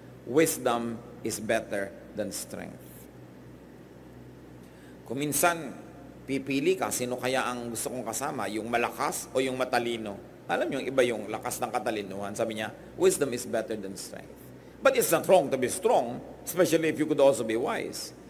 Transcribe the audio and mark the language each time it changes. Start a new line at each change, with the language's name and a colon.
English: Wisdom is better than strength.
Filipino: Kung minsan, pipili ka, sino kaya ang gusto kong kasama? Yung malakas o yung matalino? Alam niyo, yung iba yung lakas ng katalinuhan. Sabi niya,
English: wisdom is better than strength. But it's not wrong to be strong, especially if you could also be wise.